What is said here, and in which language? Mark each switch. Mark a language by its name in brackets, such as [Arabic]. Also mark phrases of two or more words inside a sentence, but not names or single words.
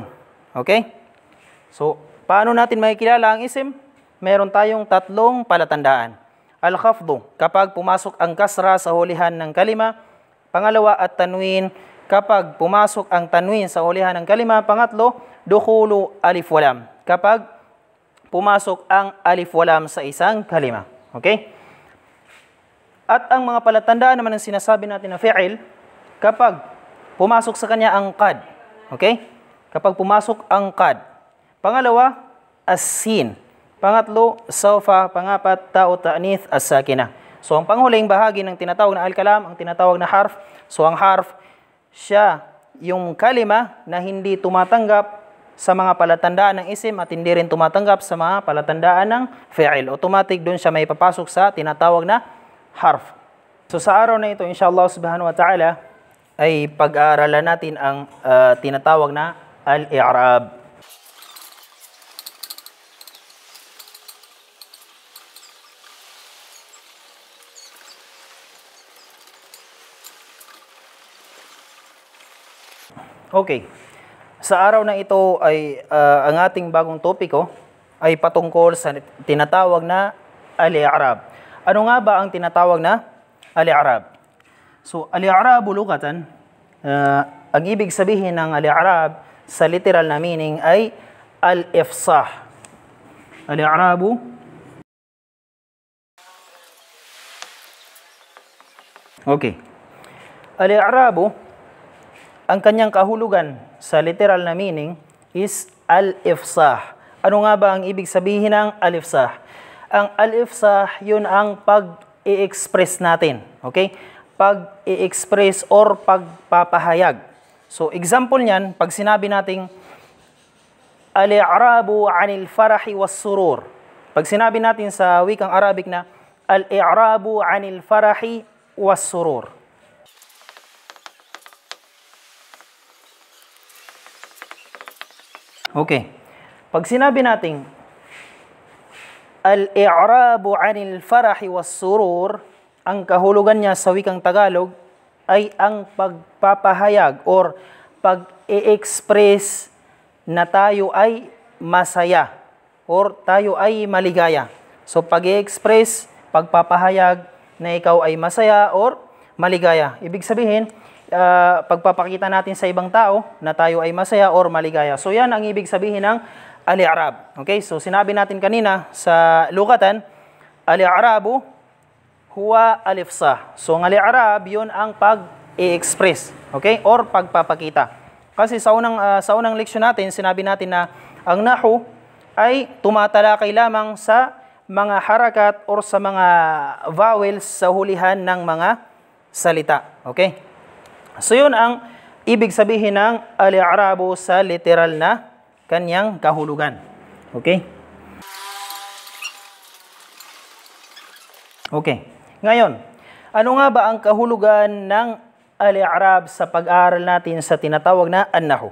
[Filipino] Okay? So, paano natin makikilala ang isim? Meron tayong 3 palatandaan. Al-khafdu, kapag pumasok ang kasra sa hulihan ng kalima. Pangalawa, at-tanwin, kapag pumasok ang tanwin sa hulihan ng kalima. Pangatlo, [Arabic] دخول ألف ولام, [Filipino] kapag pumasok ang [Arabic] ألف ولام [Filipino] sa isang kalima. Okay? At ang mga palatandaan naman ng sinasabi natin na fi'il, kapag pumasok sa kanya ang qad. Okay? Kapag pumasok ang qad. Pangalawa, as-sin. Pangatlo, sawfa. Pangapat, [Arabic] تاء التأنيث الساكنة. [Filipino] So, ang panghuling bahagi ng tinatawag na al-kalam, ang tinatawag na harf. So, ang harf, siya yung kalima na hindi tumatanggap sa mga palatandaan ng isim at hindi rin tumatanggap sa mga palatandaan ng fi'il. Automatic doon siya may papasok sa tinatawag na harf. So, sa araw na ito, [Arabic] إن شاء الله سبحانه وتعالى, [Filipino] ay pag-aaralan natin ang tinatawag na al-i'rab. Okay. Sa araw na ito ay ang ating bagong topiko ay patungkol sa tinatawag na al-i'rab. Ano nga ba ang tinatawag na al-i'rab? So, [Arabic] الإعراب لغة, [Filipino] ang ibig sabihin ng al-i'rab sa literal na meaning ay al-ifsah. Al-i'rabu, okay. Al-i'rabu, ang kanyang kahulugan sa literal na meaning is al-ifsah. Ano nga ba ang ibig sabihin ng al-ifsah? Ang al-ifsah, yun ang pag-i-express natin. Okay? Pag-i-express or pagpapahayag. So, example niyan, pag sinabi nating [Arabic] الإعراب عن الفرح والسرور. [Filipino] Pag sinabi natin sa wikang Arabic na [Arabic] الإعراب عن الفرح والسرور. [Filipino] Okay. Pag sinabi nating [Arabic] الإعراب عن الفرح والسرور, [Filipino] ang kahulugan niya sa wikang Tagalog ay ang pagpapahayag or pag-i-express na tayo ay masaya or tayo ay maligaya. So, pag-i-express, pagpapahayag na ikaw ay masaya or maligaya. Ibig sabihin, pagpapakita natin sa ibang tao na tayo ay masaya or maligaya. So, yan ang ibig sabihin ng al-i'rab. Okay? So, sinabi natin kanina sa lugatan, [Arabic] الإعراب هو الإفصاح. [Filipino] So, ang al-i'rab, yun ang pag-i-express. Okay? Or pagpapakita. Kasi sa unang leksyon natin, sinabi natin na ang nahwu ay tumatalakay lamang sa mga harakat or sa mga vowels sa hulihan ng mga salita. Okay? So, yun ang ibig sabihin ng al-i'rabu sa literal na kanyang kahulugan. Okay? Okay. Ngayon, ano nga ba ang kahulugan ng al-i'rab sa pag-aaral natin sa tinatawag na an-nahwu?